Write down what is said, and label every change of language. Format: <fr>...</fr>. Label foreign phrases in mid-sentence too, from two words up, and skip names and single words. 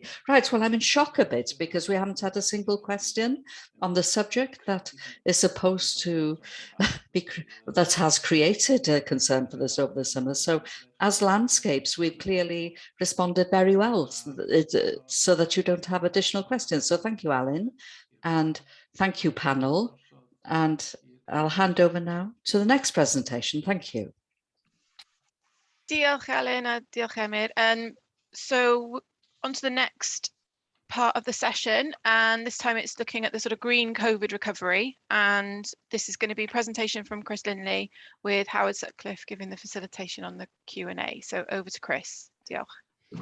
<en>Right, well, I'm in shock a bit because we haven't had a single question on the subject that is supposed to be, that has created a concern for us over the summer. So as landscapes, we've clearly responded very well so that you don't have additional questions. So thank you, Alun, and thank you, panel. And I'll hand over now to the next presentation. Thank you.</en> <cy>Diolch, Alun, a diolch, Emyr.</cy> <en>So on to the next part of the session, and this time it's looking at the sort of green COVID recovery, and this is going to be a presentation from Chris Lindley with Howard Sutcliff giving the facilitation on the Q&A. So over to Chris. Diolch.</en>